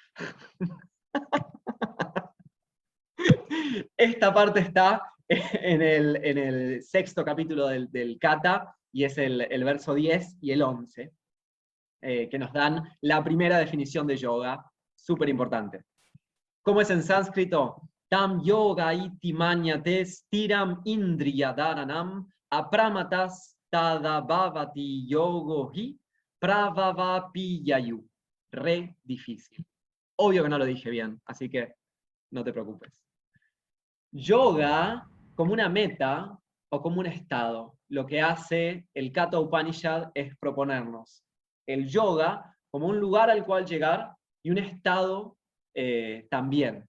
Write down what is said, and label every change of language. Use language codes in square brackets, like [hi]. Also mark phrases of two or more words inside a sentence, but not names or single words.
[es] Esta parte está en el sexto capítulo del Kata, y es el verso 10 y el 11, que nos dan la primera definición de yoga, súper importante. ¿Cómo es en sánscrito? [sa] तां योगम् इति मन्यन्ते स्थिराम् इन्द्रिय धारणाम् अप्रमत्तः तदाभवति योगो हि प्रभवाप्ययौ. [es] Re difícil. Obvio que no lo dije bien, así que no te preocupes. Yoga como una meta o como un estado. Lo que hace el Kata Upanishad es proponernos el yoga como un lugar al cual llegar y un estado también.